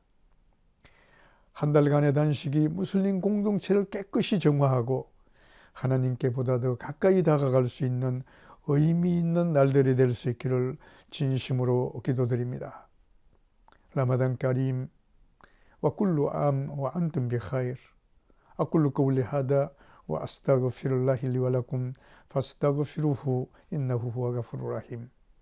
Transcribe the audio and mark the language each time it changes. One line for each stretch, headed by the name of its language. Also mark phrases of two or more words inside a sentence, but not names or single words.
Korean: 한 달간의 단식이 무슬림 공동체를 깨끗이 정화하고 하나님께 보다 더 가까이 다가갈 수 있는 의미 있는 날들이 될 수 있기를 진심으로 기도드립니다.
Arabic: رمضان كريم و كل عام و أنتم بخير أقول قولي هذا وأستغفر الله لي ولكم فاستغفروه إنه هو غفور رحيم